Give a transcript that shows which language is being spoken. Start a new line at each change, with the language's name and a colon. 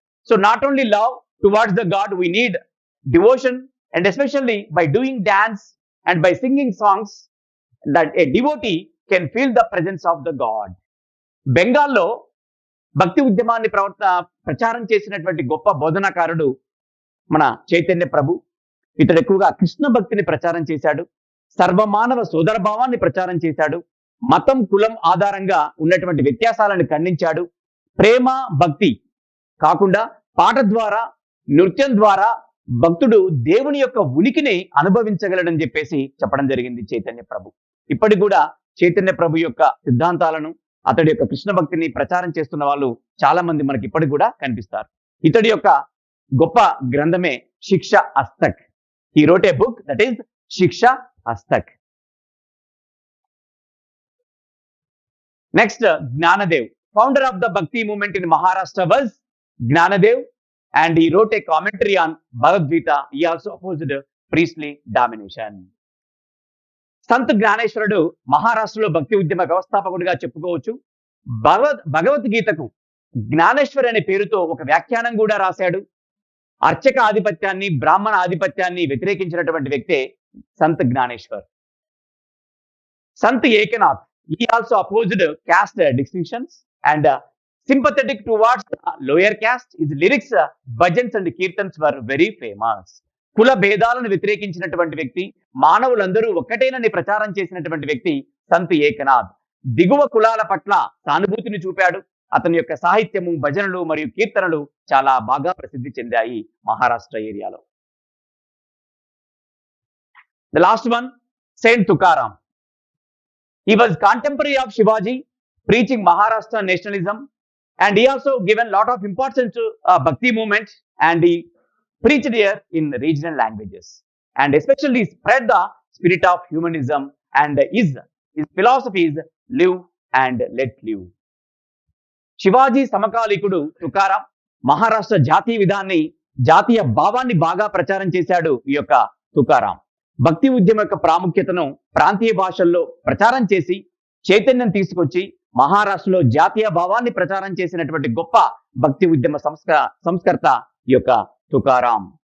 English: So not only love towards the God, we need devotion, and especially by doing dance and by singing songs, that a devotee can feel the presence of the God.
Telugu: బెంగాల్లో భక్తి ఉద్యమాన్ని ప్రచారం చేసినటువంటి గొప్ప బోధనాకారుడు మన చైతన్య ప్రభు. ఇతడు ఎక్కువగా కృష్ణ భక్తిని ప్రచారం చేశాడు, సర్వమానవ సోదర భావాన్ని ప్రచారం చేశాడు, మతం కులం ఆధారంగా ఉన్నటువంటి వ్యత్యాసాలను ఖండించాడు. ప్రేమ భక్తి కాకుండా పాట ద్వారా, నృత్యం ద్వారా భక్తుడు దేవుని యొక్క ఉనికిని అనుభవించగలడని చెప్పేసి చెప్పడం జరిగింది చైతన్య ప్రభు. ఇప్పటికి కూడా చైతన్య ప్రభు యొక్క సిద్ధాంతాలను, అతడి యొక్క కృష్ణ భక్తిని ప్రచారం చేస్తున్న వాళ్ళు చాలా మంది మనకి ఇప్పటికి కూడా కనిపిస్తారు. ఇతడి యొక్క గొప్ప గ్రంథమే శిక్ష అస్తక్.
English: He wrote a book that is Shiksha Ashtak. Next Gyandev. Founder of the Bhakti movement in Maharashtra was Gyandev, and he wrote a commentary on Bhagavad Gita. He also opposed priestly domination.
Telugu: Sant జ్ఞానేశ్వరుడు మహారాష్ట్రలో భక్తి ఉద్యమ వ్యవస్థాపకుడిగా చెప్పుకోవచ్చు. భగవద్గీతకు జ్ఞానేశ్వర్ అనే పేరుతో ఒక వ్యాఖ్యానం కూడా రాశాడు. అర్చక ఆధిపత్యాన్ని, బ్రాహ్మణ ఆధిపత్యాన్ని వ్యతిరేకించినటువంటి వ్యక్తే Sant Gnaneshwar.
English: Sant Eknath, he also opposed caste distinctions and sympathetic towards the lower caste. His lyrics, bhajans and kirtans were very famous.
Telugu: కుల భేదాలను వ్యతిరేకించినటువంటి వ్యక్తి, మానవులందరూ ఒక్కటేనని ప్రచారం చేసినటువంటి వ్యక్తి సంత్ ఏకనాథ్. దిగువ కులాల పట్ల సానుభూతిని చూపాడు. అతని యొక్క సాహిత్యము, భజనలు మరియు కీర్తనలు చాలా బాగా ప్రసిద్ధి చెందాయి మహారాష్ట్ర ఏరియాలో.
English: The last one, saint Tukaram. He was contemporary of Shivaji, preaching Maharashtra nationalism, and he also given lot of importance to Bhakti movement, and he preached here in regional languages, and especially spread the spirit of humanism, and his philosophy is live and let live.
Telugu: Shivaji సమకాలీకుడు Tukaram Maharashtra జాతీయ విధాన్ని, జాతీయ భావాన్ని బాగా ప్రచారం చేశాడు ఈ యొక్క తుకారాం. భక్తి ఉద్యమం యొక్క ప్రాముఖ్యతను ప్రాంతీయ భాషల్లో ప్రచారం చేసి చైతన్యం తీసుకొచ్చి మహారాష్ట్రలో జాతీయ భావాన్ని ప్రచారం చేసినటువంటి గొప్ప భక్తి ఉద్యమ సంస్కర్త ఈ యొక్క తుకారాం.